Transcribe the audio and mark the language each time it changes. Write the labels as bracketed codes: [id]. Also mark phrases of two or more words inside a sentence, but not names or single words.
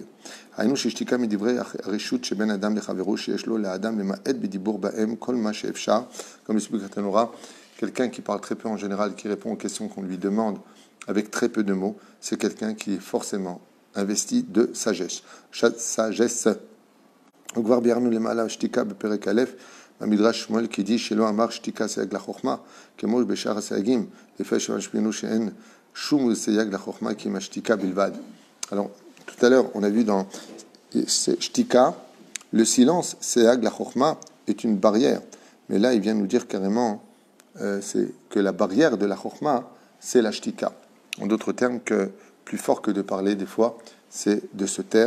[fr] Comme l'explique Tanura, quelqu'un qui parle très peu en général, qui répond aux questions qu'on lui demande avec très peu de mots, c'est quelqu'un qui est forcément investi de sagesse. Sagesse. [he] וכבר ביארנו למעלה שתיקה בפרק א', במדרש שמואל קידי שלא אמר שתיקה סייג לחוכמה, כמו בשאר הסייגים, לפי שמשפיענו שאין שום סייג לחוכמה כי אם השתיקה בלבד. [fr] Alors, tout à l'heure, on a vu dans Shtika, le silence, [he] סייג לחוכמה, [fr] est une barrière. Mais là, il vient nous dire carrément c'est que la barrière de la chokhma, c'est la shtika. En d'autres termes, que plus fort que de parler, des fois, c'est de se taire.